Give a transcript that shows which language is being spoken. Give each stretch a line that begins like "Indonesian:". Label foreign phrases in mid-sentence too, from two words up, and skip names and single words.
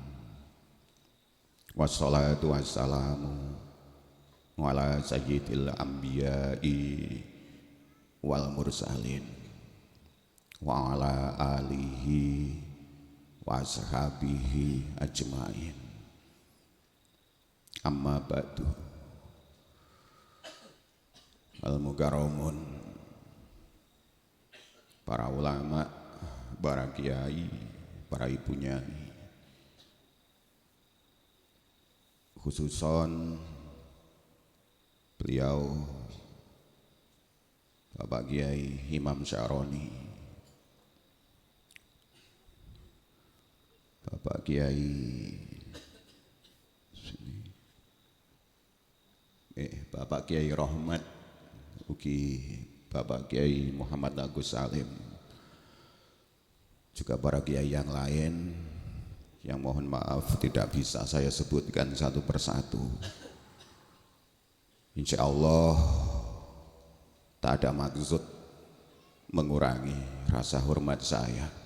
Arabic: والصلاة والسلام على سيد الأنبياء والمرسلين وعلى آله وأصحابه أجمعين. أما بعد.
Indonesian: Al-mukarramun, para ulama, para kiai, para ibu nyai, khususon beliau Bapak Kiai Imam Syaroni, Bapak Kiai Bapak Kiai Rahmat, ugi Bapak Kiai Muhammad Agus Salim, juga para kiai yang lain yang mohon maaf tidak bisa saya sebutkan satu persatu.
Arabic: إن شاء الله
Indonesian: tak ada maksud mengurangi rasa hormat saya.